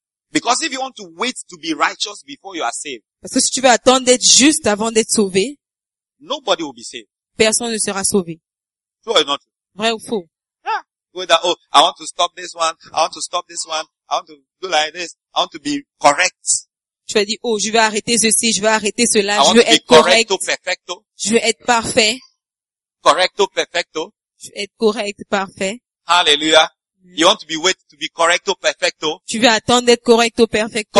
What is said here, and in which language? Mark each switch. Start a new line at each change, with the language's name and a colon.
English: Because if you want to wait to be righteous before you are saved.
French: Parce que si tu veux attendre d'être juste avant d'être sauvé.
English: Nobody will be saved.
French: Personne ne sera sauvé.
English: True or not?
French: Vrai ou faux?
English: That, oh, I want to stop this one. I want to stop this one. I want to do like this. I want to be correct.
French: Tu as dit, oh, je vais arrêter ceci, je vais arrêter cela,
English: I
French: je veux être
Spanish: correcto,
French: correct.
Spanish: Perfecto.
French: Je veux être parfait.
Spanish: Correcto, perfecto.
French: Je veux être correct, parfait.
English: Hallelujah. You want to be wait to be
Spanish: correcto, perfecto.
French: Tu veux attendre d'être
Spanish: correcto, perfecto.